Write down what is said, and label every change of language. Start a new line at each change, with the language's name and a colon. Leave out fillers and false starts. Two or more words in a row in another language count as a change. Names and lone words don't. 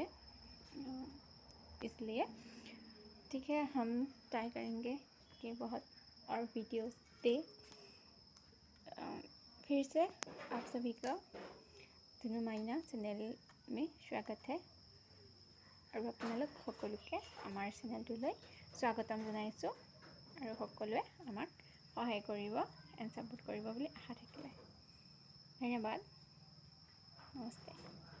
Hindi: इसलिए ठीक है, हम ट्राई करेंगे कि बहुत और वीडियोस दे। फिर से आप सभी का धनु माइना चैनल में स्वागत है और
Assamese: আপোনালোক সকলোকে আমাৰ চেনেলটোলৈ স্বাগতম জনাইছোঁ আৰু সকলোৱে আমাক সহায় কৰিব
English: and support
Assamese: কৰিব বুলি আশা থাকিলে। ধন্যবাদ। নমস্তে।